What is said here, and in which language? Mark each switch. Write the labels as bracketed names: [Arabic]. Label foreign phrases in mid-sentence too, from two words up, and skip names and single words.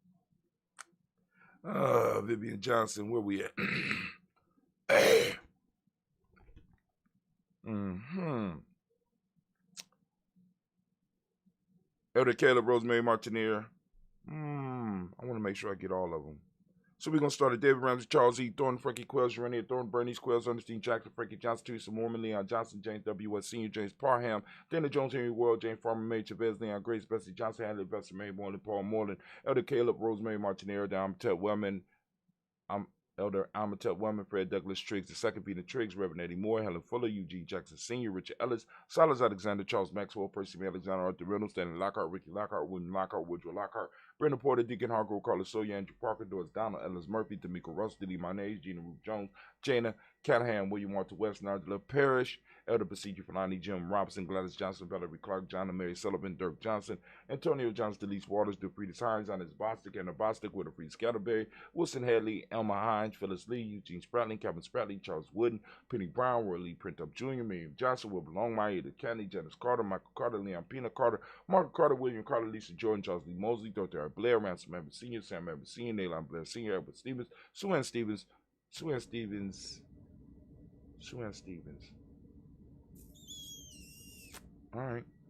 [English] Vivian Johnson, where we at? Elder Caleb, Rosemary Martineer. I want to make sure I get all of them. So we're going to start at David Ramsey, Charles E. Thornton, Frankie Quells, Urania Thornton, Bernice Quells, Ernestine Jackson, Frankie Johnson, Teresa Mormon, Leon Johnson, James W. West Sr., James Parham, Dana Jones, Henry World, James Farmer, May Chavez, Leon Grace, Bessie Johnson, Hadley, Bessie Mary Moreland, Paul Moreland, Elder Caleb, Rosemary Martinero, Amatep Wellman, Elder Amatep Wellman, Fred Douglas Triggs, the second Peter Triggs, Reverend Eddie Moore, Helen Fuller, Eugene Jackson Sr., Richard Ellis, Silas Alexander, Charles Maxwell, Percy Alexander, Arthur Reynolds, Stanley Lockhart, Ricky Lockhart, William Lockhart, Woodrow Lockhart, Brenda Porter, Deacon Hargrove, Carlos Sawyer, Andrew Parker, Doris Donald, Ellis Murphy, D'Amico Russ, Diddy Monez, Gina Ruth Jones, Jana Callahan, William Walter West, Nigel Parrish, Elder Besiege Fulani, Jim Robinson, Gladys Johnson, Valerie Clark, John and Mary Sullivan, Dirk Johnson, Antonio Johnson, Delise Waters, DeFriedis Hines, Annis Bostic, Anna Bostic, Winifred Scatterberry, Wilson Hadley, Elma Hines, Phyllis Lee, Eugene Spratling, Kevin Spratling, Charles Wooden, Penny Brown, Roy Lee Printup Jr., Miriam Johnson, Wilbur Longmire, Ada Kennedy, Janice Carter, Michael Carter, Leon Pina Carter, Margaret Carter, William Carter, Lisa Jordan, Charles Lee Mosley, Dr. Blair, Ransom Evans Sr., Sam Evans Sr., Naylon Blair Sr., Edward Stevens, Sue Ann Stevens. All right.